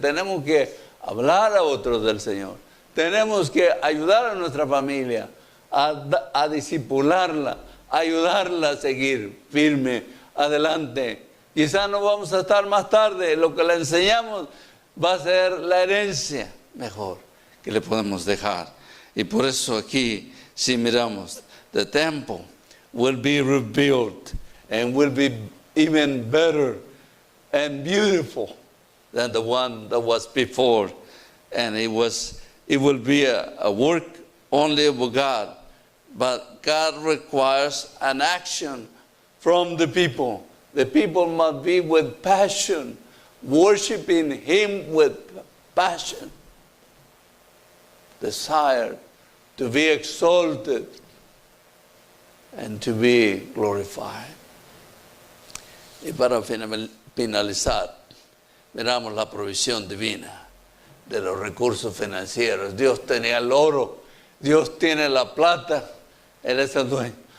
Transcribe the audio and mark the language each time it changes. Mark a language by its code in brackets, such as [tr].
[es] Tenemos que hablar a otros del Señor. Tenemos que ayudar a nuestra familia a discipularla, ayudarla a seguir firme adelante. Quizás no vamos a estar más tarde. Lo que le enseñamos va a ser la herencia mejor que le podemos dejar. Y por eso aquí, si miramos, [en] the temple will be rebuilt and will be even better and beautiful than the one that was before. And it will be a work only of God. But God requires an action from the people. The people must be with passion, worshiping Him with passion. Desire to be exalted and to be glorified. [es] Y para finalizar, miramos la provisión divina de los recursos financieros. Dios tenía el oro, Dios tiene la plata, Él es el dueño.